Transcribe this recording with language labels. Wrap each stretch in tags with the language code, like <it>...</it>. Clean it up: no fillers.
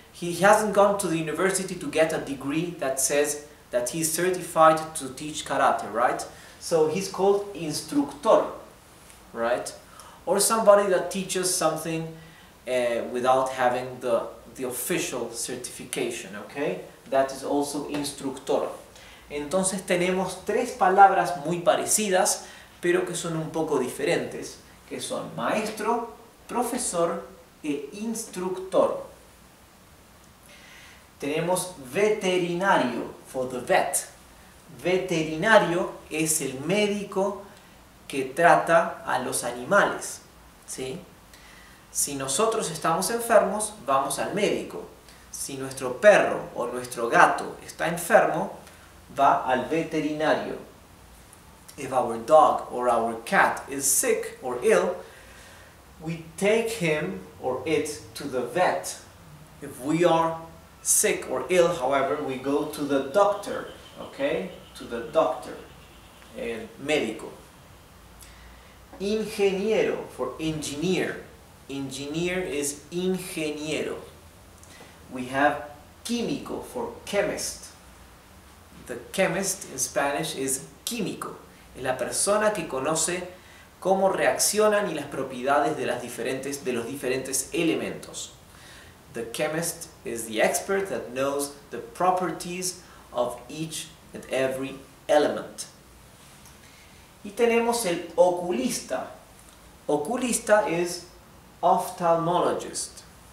<en>he hasn't gone to the university to get a degree that says that he's certified to teach karate, right? So he's called instructor, right? Or somebody that teaches something without having the official certification, okay? That is also instructor.</en> <es>Entonces tenemos tres palabras muy parecidas, pero que son un poco diferentes, que son maestro, profesor e instructor. Tenemos veterinario,</es> <en>for the vet.</en> <es>Veterinario es el médico que trata a los animales, ¿sí? Si nosotros estamos enfermos, vamos al médico. Si nuestro perro o nuestro gato está enfermo, va al veterinario.</es> <en>If our dog or our cat is sick or ill, we take him or it to the vet. If we are sick or ill, however, we go to the doctor, okay? To the doctor,</en> <es>el médico.</es> <en>Ingeniero, for engineer. Engineer is ingeniero. We have químico, for chemist. The chemist in Spanish is químico.</en> <es>Es la persona que conoce cómo reaccionan y las propiedades de los diferentes elementos.</es> <en>The chemist is the expert that knows the properties of each and every element.</en> <es>Y tenemos el oculista. Oculista</es> <en>is ophthalmologist.</en>